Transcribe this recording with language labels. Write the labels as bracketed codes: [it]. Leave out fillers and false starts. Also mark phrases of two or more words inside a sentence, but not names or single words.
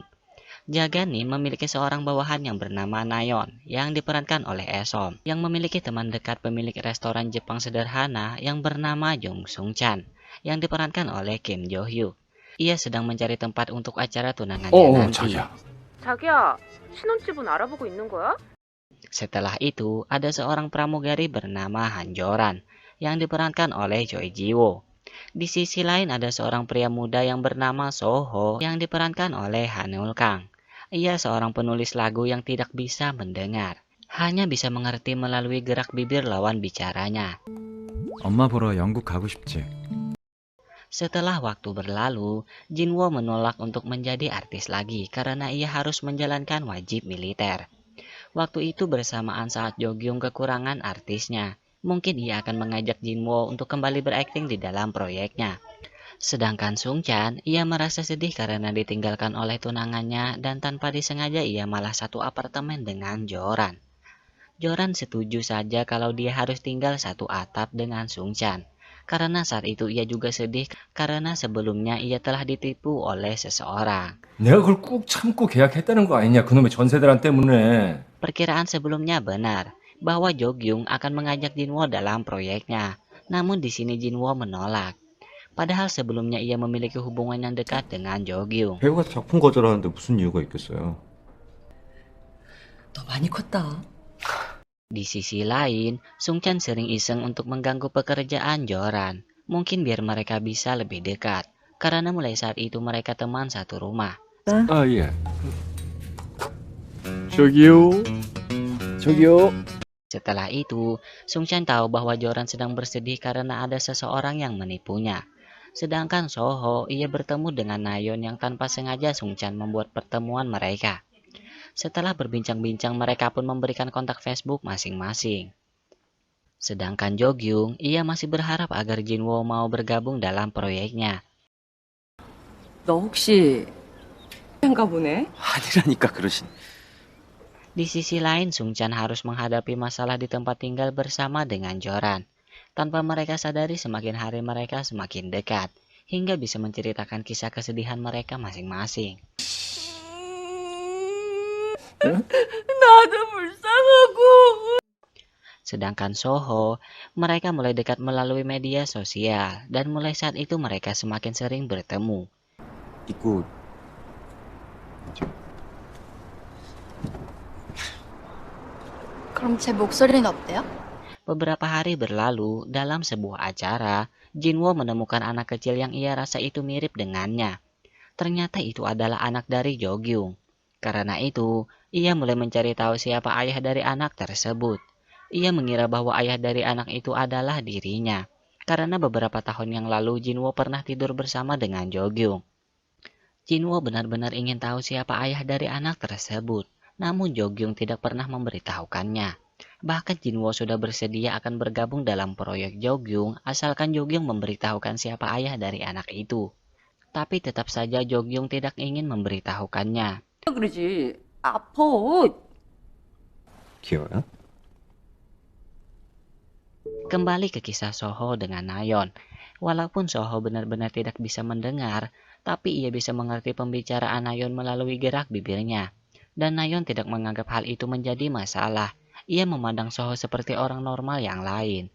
[id] Jaganim memiliki seorang bawahan yang bernama Nayeon yang diperankan oleh Esom, yang memiliki teman dekat pemilik restoran Jepang sederhana yang bernama Jung Sung-chan yang diperankan oleh Kim Jo-hyuk. Ia sedang mencari tempat untuk acara tunangannya nanti. [ko] 자기야, 신혼집은 알아보고 있는 거야? [id] Setelah itu, ada seorang pramugari bernama Han Joran yang diperankan oleh Choi Ji-woo. Di sisi lain ada seorang pria muda yang bernama Soho yang diperankan oleh Hanul Kang. Ia seorang penulis lagu yang tidak bisa mendengar, hanya bisa mengerti melalui gerak bibir lawan bicaranya. [ko] 엄마 보러 영국 가고 싶지? [id] Setelah waktu berlalu, Jinwoo menolak untuk menjadi artis lagi karena ia harus menjalankan wajib militer. Waktu itu bersamaan saat Jogyung kekurangan artisnya. Mungkin ia akan mengajak Jinwoo untuk kembali berakting di dalam proyeknya. Sedangkan Sung-chan, ia merasa sedih karena ditinggalkan oleh tunangannya dan tanpa disengaja ia malah satu apartemen dengan Joran. Joran setuju saja kalau dia harus tinggal satu atap dengan Sung-chan. Karena saat itu ia juga sedih karena sebelumnya ia telah ditipu oleh seseorang. [ko] 내가 그걸 꾹 참고 계약했다는 거 아니냐, 그놈의 전세대란 때문에. [id] Perkiraan sebelumnya benar bahwa Jogyung akan mengajak Jinwoo dalam proyeknya. Namun di sini Jinwoo menolak. Padahal sebelumnya ia memiliki hubungan yang dekat dengan Jogyung. [ko] 배우가 작품 거절하는데 무슨 이유가 있겠어요? 너 많이 컸다. [id] Di sisi lain, Sung-chan sering iseng untuk mengganggu pekerjaan Joran. Mungkin biar mereka bisa lebih dekat. Karena mulai saat itu mereka teman satu rumah. [ko] 아, 예. 저기요. [id] Setelah itu, Sung-chan tahu bahwa Joran sedang bersedih karena ada seseorang yang menipunya. Sedangkan Soho, ia bertemu dengan Nayeon yang tanpa sengaja Sung-chan membuat pertemuan mereka. Setelah berbincang-bincang, mereka pun memberikan kontak Facebook masing-masing. Sedangkan Jogyung, ia masih berharap agar Jinwoo mau bergabung dalam proyeknya. [ko] 너 혹시 인가 보네? 아니라니까 그러신. [id] Di sisi lain, Sung-chan harus menghadapi masalah di tempat tinggal bersama dengan Joran. Tanpa mereka sadari, semakin hari mereka semakin dekat, hingga bisa menceritakan kisah kesedihan mereka masing-masing. [ko] 나도 불쌍하고. [id] Sedangkan Soho, mereka mulai dekat melalui media sosial, dan mulai saat itu mereka semakin sering bertemu. [ko] 입고 그럼 제 목소리는 어때요? [id] Beberapa hari berlalu, dalam sebuah acara, Jinwoo menemukan anak kecil yang ia rasa itu mirip dengannya. Ternyata itu adalah anak dari Jogyung. Karena itu, ia mulai mencari tahu siapa ayah dari anak tersebut. Ia mengira bahwa ayah dari anak itu adalah dirinya. Karena beberapa tahun yang lalu Jinwoo pernah tidur bersama dengan Jogyung. Jinwoo benar-benar ingin tahu siapa ayah dari anak tersebut. Namun Jogyung tidak pernah memberitahukannya. Bahkan Jinwoo sudah bersedia akan bergabung dalam proyek Jogyung asalkan Jogyung memberitahukan siapa ayah dari anak itu. Tapi tetap saja Jogyung tidak ingin memberitahukannya. [ko] 그러지. 아파. 귀여워요? [id] Kembali ke kisah Soho dengan Nayeon. Walaupun Soho benar-benar tidak bisa mendengar, tapi ia bisa mengerti pembicaraan Nayeon melalui gerak bibirnya. Dan Nayeon tidak menganggap hal itu menjadi masalah. Ia memandang Soho seperti orang normal yang lain.